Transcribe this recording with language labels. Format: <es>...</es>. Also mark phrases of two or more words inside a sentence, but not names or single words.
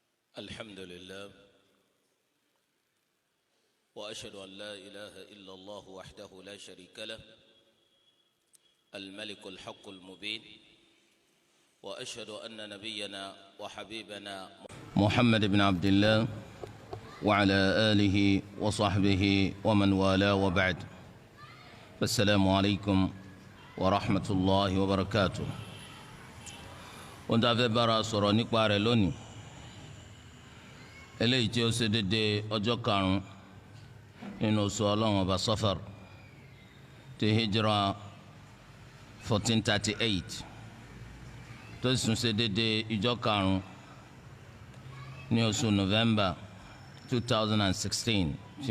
<ar>الحمد لله وأشهد أن لا إله إلا الله وحده لا شريك له الملك الحق المبين وأشهد أن نبينا وحبيبنا محمد بن عبد الله وعلى آله وصحبه ومن والاه وبعد السلام عليكم ورحمة الله وبركاته وانت في برا سورة نكبار لوني</ar> <yo>eléyìí tí ó ṣe déédéé ọjọ́ karùn-ún nínú oṣù ọlọ́run ọba Safar ti hijra 1438 tó sì tún ṣe déédéé ìjọ karùn-ún ní oṣù November 2016 ti</yo>